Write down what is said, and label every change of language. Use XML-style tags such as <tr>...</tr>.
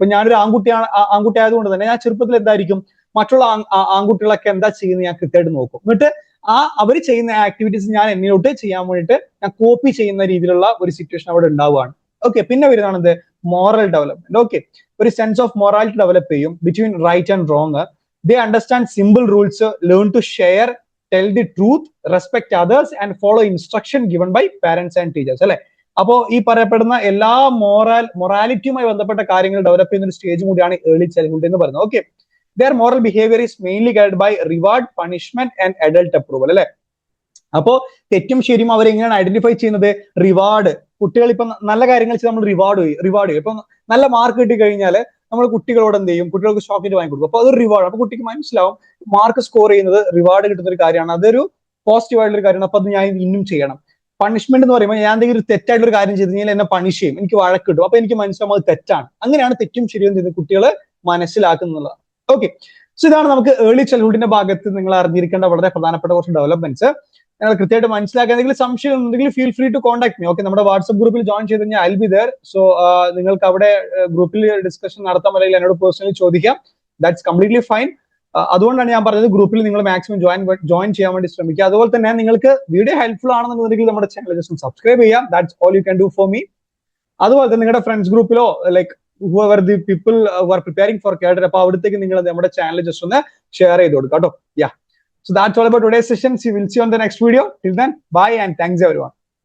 <ml>ഇപ്പൊ ഞാനൊരു ആൺകുട്ടി ആയതുകൊണ്ട് തന്നെ ഞാൻ ചെറുപ്പത്തിൽ എന്തായിരിക്കും, മറ്റുള്ള ആൺകുട്ടികളൊക്കെ എന്താ ചെയ്യുന്നത് ഞാൻ കൃത്യമായിട്ട് നോക്കും. എന്നിട്ട് അവർ ചെയ്യുന്ന ആക്ടിവിറ്റീസ് ഞാൻ എന്നിലോട്ട് ചെയ്യാൻ വേണ്ടിയിട്ട് ഞാൻ കോപ്പി ചെയ്യുന്ന രീതിയിലുള്ള ഒരു സിറ്റുവേഷൻ അവിടെ ഉണ്ടാവുകയാണ്. ഓക്കെ, പിന്നെ വരുന്നതാണെന്ത്, മോറൽ ഡെവലപ്മെന്റ്. ഓക്കെ, ഒരു സെൻസ് ഓഫ് മൊറാലിറ്റി ഡെവലപ്പ് ചെയ്യും</ml> <en>Between right and wrong. They understand simple rules, learn to share, tell the truth, respect others and follow instruction given by parents and teachers.</en> <ml>അല്ലെ, അപ്പോ ഈ പറയപ്പെടുന്ന എല്ലാ മൊറാലിറ്റിയുമായി ബന്ധപ്പെട്ട കാര്യങ്ങൾ develop ചെയ്യുന്ന ഒരു സ്റ്റേജും കൂടിയാണ് ഏർലി ചൈൽഡ്ഹുഡ് എന്ന് പറയുന്നത്.</ml> <en>Okay, their moral behavior is mainly guided by reward, punishment and adult approval.</en> <ml>അല്ലെ, അപ്പോ തെറ്റും ശരിയും അവരെങ്ങനെയാണ് ഐഡന്റിഫൈ ചെയ്യുന്നത്, റിവാർഡ്. കുട്ടികൾ ഇപ്പൊ നല്ല കാര്യങ്ങൾ ചെയ്ത് നമ്മൾ റിവാർഡ് ചെയ്യും. ഇപ്പൊ നല്ല മാർക്ക് കിട്ടി കഴിഞ്ഞാൽ നമ്മൾ കുട്ടികളോട് എന്ത് ചെയ്യും, കുട്ടികൾക്ക് ചോക്ലേറ്റ് വാങ്ങി കൊടുക്കും. അപ്പൊ അതൊരു റിവാർഡ്. അപ്പൊ കുട്ടിക്ക് മനസ്സിലാവും മാർക്ക് സ്കോർ ചെയ്യുന്നത് റിവാർഡ് കിട്ടുന്ന ഒരു കാര്യമാണ്, അതൊരു പോസിറ്റീവ് ആയിട്ടുള്ള ഒരു കാര്യമാണ്. അപ്പൊ അത് ഞാൻ ഇന്നും ചെയ്യണം. പണിഷ്മെന്റ് എന്ന് പറയുമ്പോൾ ഞാൻ എന്തെങ്കിലും ഒരു തെറ്റായിട്ടുള്ള ഒരു കാര്യം ചെയ്ത് കഴിഞ്ഞാൽ എന്നെ പണിഷ് ചെയ്യും, എനിക്ക് വഴക്ക് കിട്ടും. അപ്പൊ എനിക്ക് മനസ്സിലാവും അത് തെറ്റാണ്. അങ്ങനെയാണ് തെറ്റും ശരിയും ചെയ്യുന്നത് കുട്ടികൾ മനസ്സിലാക്കുന്നുള്ളതാണ്. ഓക്കെ, സോ ഇതാണ് നമുക്ക് ഏർലി ചൈൽഡ്ഹുഡിന്റെ ഭാഗത്ത് നിങ്ങൾ അറിഞ്ഞിരിക്കേണ്ട വളരെ പ്രധാനപ്പെട്ട കുറച്ച് ഡെവലപ്മെന്റ്സ്. നിങ്ങൾ കൃത്യമായിട്ട് മനസ്സിലാക്കുക. എന്തെങ്കിലും സംശയം ഉണ്ടെങ്കിൽ</ml> <en>Feel free to contact me.</en> <ml>Okay, നമ്മുടെ വാട്സ്ആപ്പ് ഗ്രൂപ്പിൽ ജോയിൻ ചെയ്ത് കഴിഞ്ഞാൽ</ml> <en>I will be there.</en> <ml>So നിങ്ങൾക്ക് അവിടെ ഗ്രൂപ്പിൽ ഡിസ്കഷൻ നടത്താൻ അല്ലെങ്കിൽ എന്നോട് പേഴ്സണലി ചോദിക്കാം.</ml> <en>That's completely fine.</en> <ml>അതുകൊണ്ടാണ് ഞാൻ പറഞ്ഞത് ഗ്രൂപ്പിൽ നിങ്ങൾ മാക്സിമം ജോയിൻ ചെയ്യാൻ വേണ്ടി ശ്രമിക്കുക. അതുപോലെ തന്നെ നിങ്ങൾക്ക് വീഡിയോ ഹെൽപ്ഫുൾ ആണെന്നുണ്ടെങ്കിൽ നമ്മുടെ ചാനൽ ജസ്റ്റ് സബ്സ്ക്രൈബ് ചെയ്യാം.</ml> <en>That's all you can do for me.</en> <ml>അതുപോലെ തന്നെ നിങ്ങളുടെ friends ഗ്രൂപ്പിലോ</ml> <en>like whoever the people who are preparing for cadre,</en> <ml>അപ്പൊ അവിടത്തേക്ക് നിങ്ങൾ നമ്മുടെ ചാനൽ ജസ്റ്റ് ഒന്ന് ഷെയർ ചെയ്ത് കൊടുക്കാം കേട്ടോ.</ml> <en>Yeah. So that's all about today's session. We will see you on the next video. Till then, bye and thanks everyone.</en>